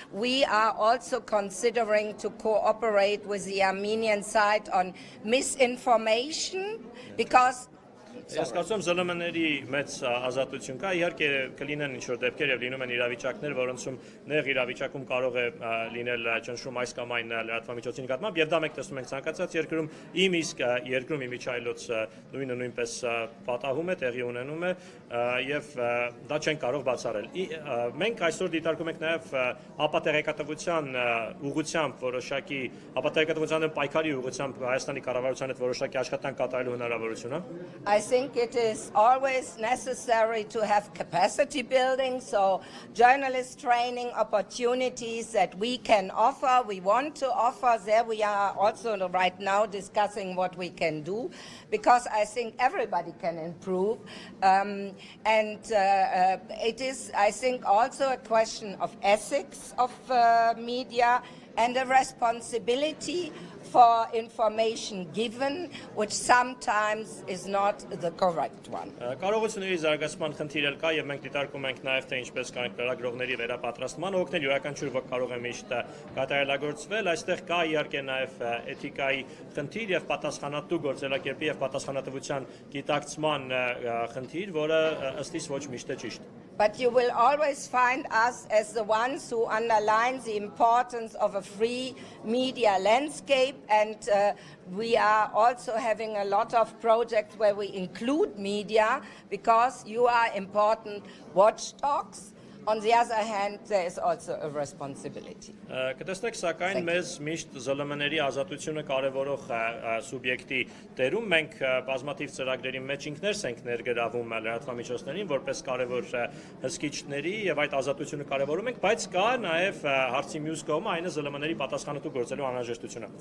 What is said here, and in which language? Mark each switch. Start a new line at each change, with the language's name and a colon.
English: We are also considering to cooperate with the Armenian side on misinformation, because
Armenian: Ես կարծում ԶԼՄ-ների մեծ ազատություն կա, իհարկե կլինեն ինչ-որ դեպքեր եւ լինում են իրավիճակներ, որոնցում նեղ իրավիճակում կարող է լինել ճնշում այս կամ այն լրատվամիջոցի նկատմամբ եւ դա մենք տեսնում ենք ցանկացած երկրում, իմ իսկ երկրում իմիջայլոց նույնը նույնպես պատահում է, տեղի ունենում է եւ դա չեն կարող բացառել։ Մենք այսօր դիտարկում ենք նաեւ ապատեղեկատվության ուղղությամբ որոշակի ապատեղեկատվության պայքարի ուղղությամբ Հայաստանի կառավարության հետ որոշակի աշխատանք կատարելու հնարավորությունը։
English: I think it is always necessary to have capacity building, so journalist training opportunities that we can offer, we want to offer. There we are also right now discussing what we can do, because I think everybody can improve. It is, I think, also a question of ethics of media and a responsibility for information given, which sometimes is not the correct one.
Armenian: Կարողությունների զարգացման խնդիր էլ կա, եւ մենք դիտարկում ենք նաեւ թե ինչպես կարող լրագրողների վերապատրաստման օգնել յուրաքանչյուր ոք կարող է միշտ կատարելագործվել, այստեղ կա իհարկե նաեւ էթիկայի խնդիր եւ պատասխանատու գործելակերպի եւ պատասխանատվության գիտակցման խնդիր, որը ըստ իս ոչ միշտ է ճիշտ։
English: But you will always find us as the ones who underline the importance of a free media landscape, and we are also having a lot of projects where we include media, because you are important watchdogs. On the other hand, there is also a responsibility.
Armenian: Կտեսնեք, սակայն մեզ միշտ ԶԼՄ-ների ազատությունը կարևորող սուբյեկտի դերում մենք բազմաթիվ ծրագրերի մեջ ինքներս ենք ներգրավում լրատվամիջոցներին որպես կարևոր հսկիչների եւ այդ ազատությունը կարևորում ենք, բայց կա նաեւ հարցի մյուս կողմը, այն է ԶԼՄ-ների պատասխանատու գործելու անհրաժեշտությունը։